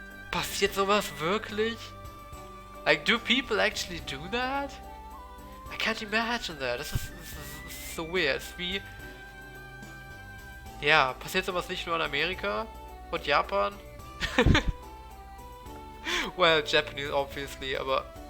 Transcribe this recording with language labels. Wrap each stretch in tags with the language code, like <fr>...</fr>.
<de>Passiert sowas wirklich?</de> <en>Like, do people actually do that? I can't imagine that. This is so weird.</en> <de>Es ist wie... Ja, passiert sowas nicht nur in Amerika? Und Japan?</de> <en>Well, Japanese obviously,</en> <de>aber...</de>